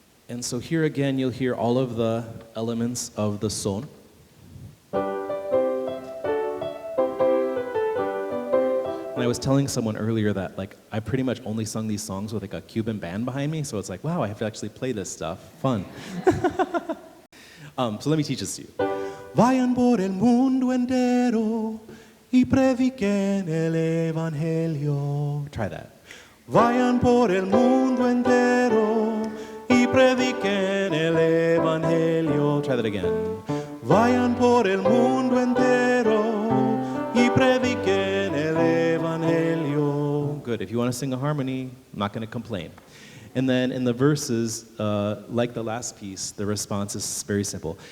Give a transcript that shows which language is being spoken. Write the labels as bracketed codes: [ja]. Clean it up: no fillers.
[en] And so here again, you'll hear all of the elements of the son. And I was telling someone earlier that I pretty much only sung these songs with a Cuban band behind me, so it's like, wow, I have to actually play this stuff. Fun. So let me teach this to you. [es] Vayan por el mundo entero y prediquen el evangelio. [en] Try that. [es] Vayan por el mundo entero y prediquen el evangelio. [en] Try that again. [es] Vayan por el mundo entero y prediquen el evangelio. [en] Good. If you want to sing a harmony, I'm not going to complain. And then in the verses, like the last piece, the response is very simple.